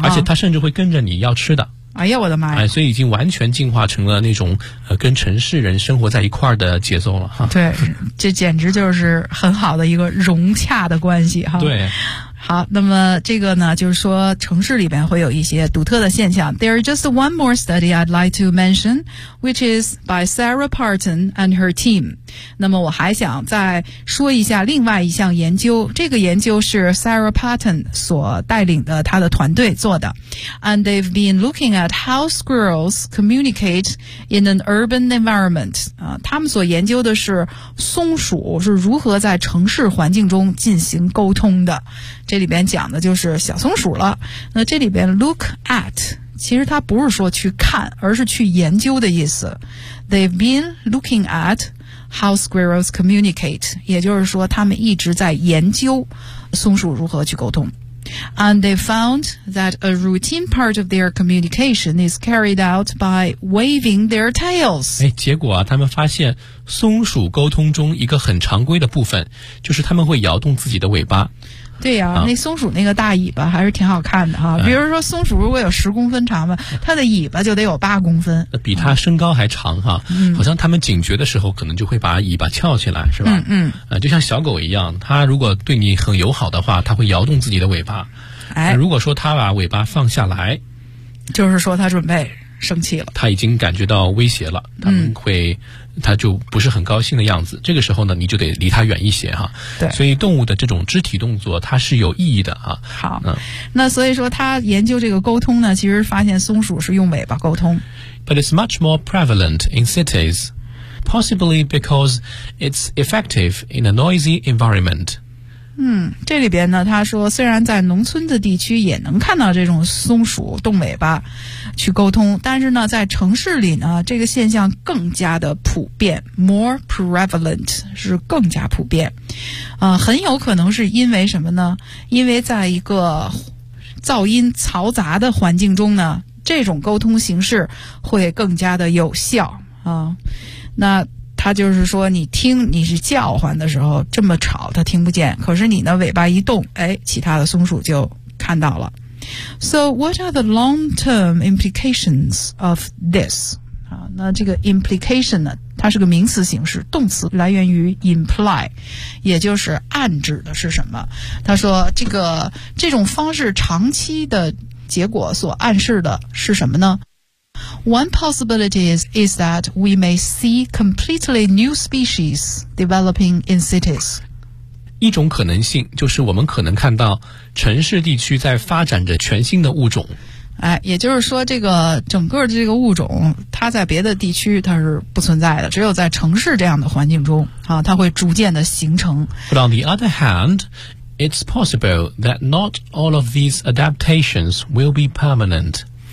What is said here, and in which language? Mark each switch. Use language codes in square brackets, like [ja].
[zh] 而且它甚至会跟着你要吃的。哎呀，我的妈呀！哎，所以已经完全进化成了那种跟城市人生活在一块儿的节奏了哈。对，这简直就是很好的一个融洽的关系哈。对。好，那么这个呢，就是说城市里边会有一些独特的现象。 [en] There is just one more study I'd like to mention, which is by Sarah Parton and her team. [zh] 那么我还想再说一下另外一项研究，这个研究是 Sarah Parton 所带领的他的团队做的。 [en] And they've been looking at how squirrels communicate in an urban environment. [zh] 他们所研究的是松鼠是如何在城市环境中进行沟通的。这里边讲的就是小松鼠了。那这里边 look at 其实它不是说去看，而是去研究的意思。 [en] They've been looking at how squirrels communicate， [zh] 也就是说他们一直在研究松鼠如何去沟通。 [en] And they found that a routine part of their communication is carried out by waving their tails。 [zh] 哎，结果啊，他们发现松鼠沟通中一个很常规的部分就是他们会摇动自己的尾巴。对呀，那松鼠那个大尾巴还是挺好看的哈。比如说松鼠如果有10公分长吧，它的尾巴就得有8公分，比它身高还长哈。嗯，好像它们警觉的时候可能就会把尾巴翘起来，是吧？嗯嗯，就像小狗一样，它如果对你很友好的话，它会摇动自己的尾巴。哎，如果说它把尾巴放下来，就是说它准备生气了，它已经感觉到威胁了，它们会。他就不是很高兴的样子，这个时候呢你就得离他远一些哈。对，所以动物的这种肢体动作它是有意义的啊。好，那所以说他研究这个沟通呢，其实发现松鼠是用尾巴沟通。 [en] But it's much more prevalent in cities, possibly because it's effective in a noisy environment. [zh] 嗯，这里边呢他说虽然在农村的地区也能看到这种松鼠动尾巴去沟通，但是呢在城市里呢这个现象更加的普遍， [en] more prevalent [zh] 是更加普遍。很有可能是因为什么呢？因为在一个噪音嘈杂的环境中呢，这种沟通形式会更加的有效啊。那他就是说你听，你是叫唤的时候这么吵他听不见，可是你的尾巴一动，哎，其他的松鼠就看到了。 [en] So what are the long-term implications of this? [zh] 那这个 implication 呢，它是个名词形式，动词，来源于 imply， 也就是暗指的是什么。他说这种方式长期的结果所暗示的是什么呢？ [en] One possibility is that we may see completely new species developing in cities. [zh] 一种可能性就是我们可能看到城市地区在发展着全新的物种。哎，也就是说这个整个的这个物种它在别的地区它是不存在的，只有在城市这样的环境中啊，它会逐渐的形成。 [en] But on the other hand, it's possible that not all of these adaptations will be permanent.